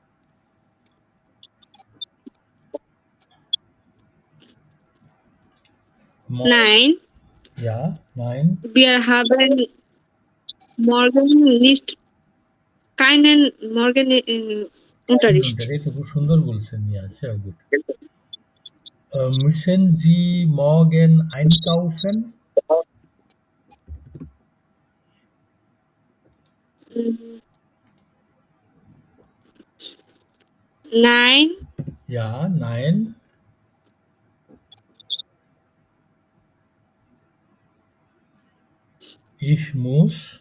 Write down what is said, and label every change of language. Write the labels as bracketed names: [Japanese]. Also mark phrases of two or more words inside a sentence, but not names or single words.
[German] Nein, Ja, nein. wir haben morgen nicht keinen morgen Unterricht. [Bangla] এটা খুব সুন্দর বলছেন। [German] Ja, sehr gut. Müssen Sie morgen einkaufen? Nein, Ja, nein. Ich muss.